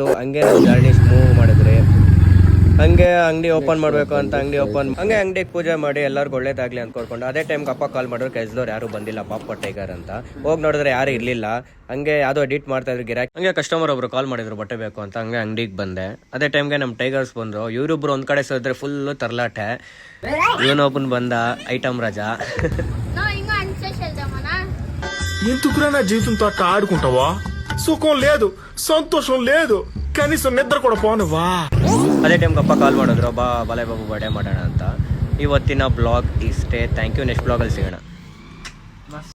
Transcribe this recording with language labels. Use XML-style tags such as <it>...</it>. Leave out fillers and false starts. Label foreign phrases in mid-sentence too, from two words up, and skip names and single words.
<kn>ಹಂಗೆ ನಾವು</kn> <en>journey move</en> <kn>ಮಾಡಿದ್ರೆ ಹಂಗೆ ಅಂಗಡಿ ಓಪನ್ ಮಾಡಬೇಕು ಅಂತ ಅಂಗಡಿಗೆ ಪೂಜೆ ಮಾಡಿ ಎಲ್ಲರಿಗೂ ಒಳ್ಳೇದಾಗ್ಲಿ ಅನ್ಕೊಂಡು ಅದೇ ಟೈಮ್ಗೆ ಅಪ್ಪ ಕಾಲ್ ಮಾಡಿದ್ರು, ಕೆಲಸದವ್ರು ಯಾರು ಬಂದಿಲ್ಲ ಪಾಪ ಟೈಗರ್ ಅಂತ. ಹೋಗಿ ನೋಡಿದ್ರೆ ಯಾರು ಇರಲಿಲ್ಲ. ಹಂಗೆ ಯಾವುದೋ ಎಡಿಟ್ ಮಾಡ್ತಾ ಇದ್ರು ಗಿರಾಕಿ. ಹಂಗೆ ಕಸ್ಟಮರ್ ಒಬ್ರು ಕಾಲ್ ಮಾಡಿದ್ರು ಬಟ್ಟೆ ಬೇಕು ಅಂತ. ಹಂಗೆ ಅಂಗಡಿಗೆ ಬಂದೆ. ಅದೇ ಟೈಮ್ಗೆ ನಮ್ಮ ಟೈಗರ್ಸ್ ಬಂದರು. ಇವರಿಬ್ರು ಒಂದ್ ಕಡೆ ಸೇರಿದ್ರೆ ಫುಲ್ಲು ತರ್ಲಾಟೆ. ಇವನೊಬ್ಬನ್ ಬಂದ ಐಟಮ್ ರಾಜಾ.</kn> <te>ఎందుకురా జీవితంతో అట్లా ఆడుకుంటావా? సుఖం లేదు, సంతోషం లేదు, కనీసం నిద్ర కూడా పోనవా?</te> <kn>ಅದೇ ಟೈಮ್ಗೆ ಅಪ್ಪ ಕಾಲ್ ಮಾಡಿದ್ರು, ಬಾಲೆ ಬಾಬು ಬರ್ಡೇ ಮಾಡೋಣ ಅಂತ. ಇವತ್ತಿನ ಬ್ಲಾಗ್ ಇಷ್ಟೇ.</kn> <en>thank you.</en> <kn>ನೆಕ್ಸ್ಟ್ ಬ್ಲಾಗಲ್ಲಿ ಸಿಗೋಣ.</kn>